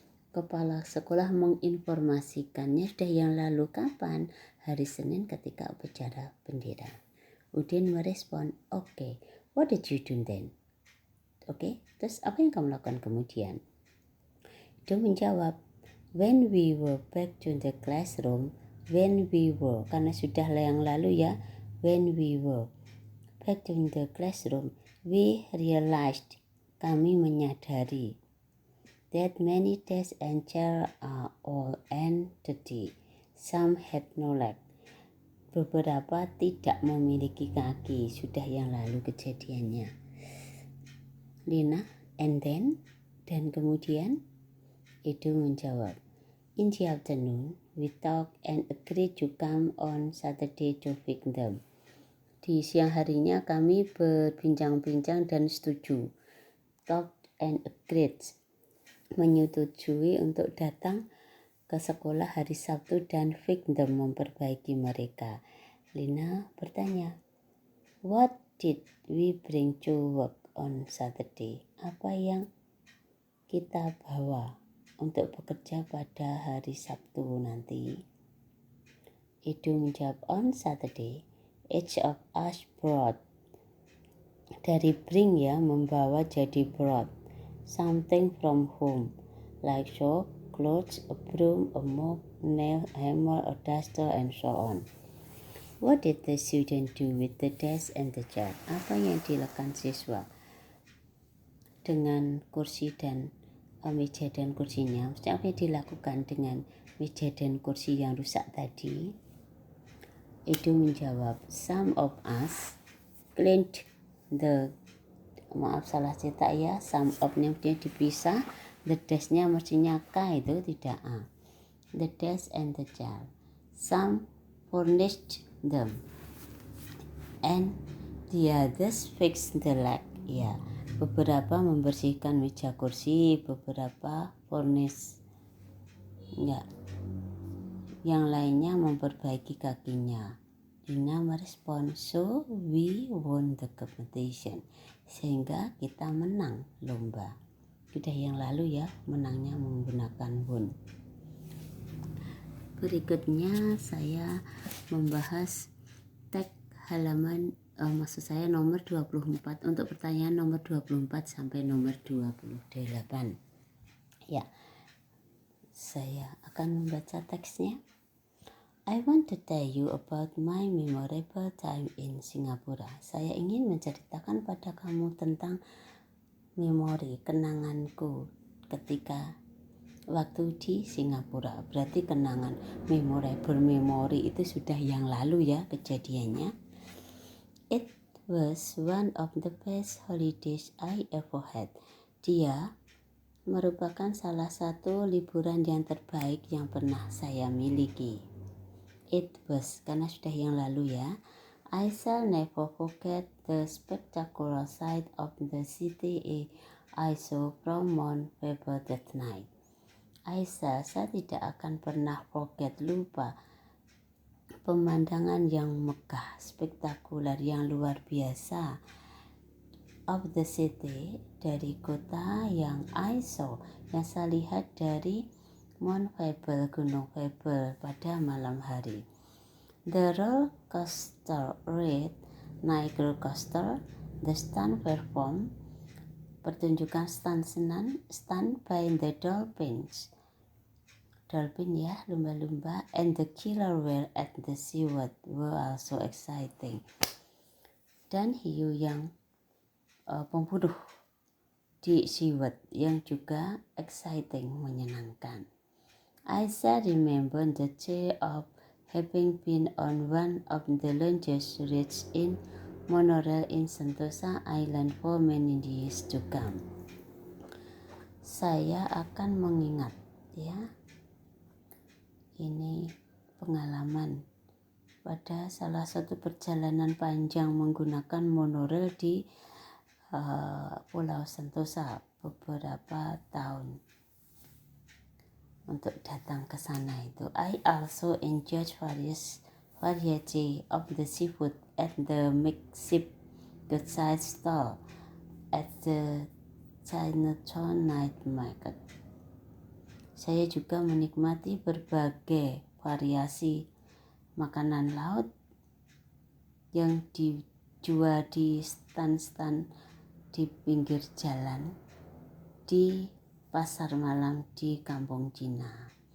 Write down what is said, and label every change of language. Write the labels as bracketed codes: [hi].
[id] Kepala sekolah menginformasikannya sudah yang lalu kapan? Hari Senin ketika upacara bendera. Udin merespon, [en] okay, what did you do then? [id] Oke, terus apa yang kamu lakukan kemudian? Itu menjawab, [en] when we were back to the classroom, [id] karena sudah yang lalu ya, [en] when we were back to the classroom, we realized, [id] kami menyadari, [en] that many desks and chairs are all empty, some had no leg. [id] Beberapa tidak memiliki kaki, sudah yang lalu kejadiannya. Lina, [en] and then, [id] dan kemudian? Itu menjawab, [en] in the afternoon, we talked and agreed to come on Saturday to fix them. [id] Di siang harinya kami berbincang-bincang dan setuju. [en] Talked and agreed, [id] menyetujui untuk datang ke sekolah hari Sabtu dan [en] fix them, [id] memperbaiki mereka. Lina bertanya, [en] what did we bring to work on Saturday? [id] Apa yang kita bawa untuk bekerja pada hari Sabtu nanti? Itu menjawab, [en] on Saturday, each of us brought. [id] Dari bring ya, membawa jadi brought. [en] Something from home, like soap, clothes, a broom, a mop, nail, hammer, a duster, and so on. What did the student do with the desk and the chair? [id] Apa yang dilakukan siswa dengan kursi dan meja dan kursinya. Maksudnya apa yang dilakukan dengan meja dan kursi yang rusak tadi? Edo menjawab, [en] some of us cleaned the, [id] maaf salah cetak ya, [en] some of- [id] nya dipisah, [en] the desk- [id] nya mestinya K itu tidak A. [en] The desk and the chair. Some furnished them and the others fixed the leg. [id] Ya, beberapa membersihkan meja kursi, beberapa furnish. Ya, yang lainnya memperbaiki kakinya. Dina merespon, [en] so we won the competition. [id] Sehingga kita menang lomba. Sudah yang lalu ya, menangnya menggunakan won. Berikutnya saya membahas teks halaman maksud saya nomor 24 untuk pertanyaan nomor 24 sampai nomor 28. Ya. Saya akan membaca teksnya. [en] I want to tell you about my memorable time in Singapura. [id] Saya ingin menceritakan pada kamu tentang memori, kenanganku ketika waktu di Singapura. Berarti kenangan memori itu sudah yang lalu ya kejadiannya. [en] It was one of the best holidays I ever had. [id] Dia merupakan salah satu liburan yang terbaik yang pernah saya miliki. [en] It was, [id] karena sudah yang lalu ya. [en] I shall never forget the spectacular sight of the city I saw from Mount Faber that night. [id] Saya tidak akan pernah lupa pemandangan yang megah, spektakuler, yang luar biasa [en] of the city, [id] dari kota yang [en] I saw, [id] yang saya lihat dari Mount Faber, Gunung Faber pada malam hari. [en] The roller coaster ride, [id] naik roller coaster, [en] the stunt perform, [id] pertunjukan stunt [en] by the dolphins, [id] dolphin ya, lumba-lumba, [en] and the killer whale at the SeaWorld were also exciting. [id] Dan hiu yang pembunuh di SeaWorld yang juga exciting, menyenangkan. [en] I still remember the joy of having been on one of the longest rides in monorail in Sentosa Island for many years to come. [id] Saya akan mengingat ya, ini pengalaman pada salah satu perjalanan panjang menggunakan monorail di Pulau Sentosa beberapa tahun untuk datang ke sana itu. [en] I also enjoyed variety of the seafood at the makeshift roadside stall at the Chinatown Night Market. [id] Saya juga menikmati berbagai variasi makanan laut yang dijual di stand-stand di pinggir jalan di pasar malam di Kampung Cina.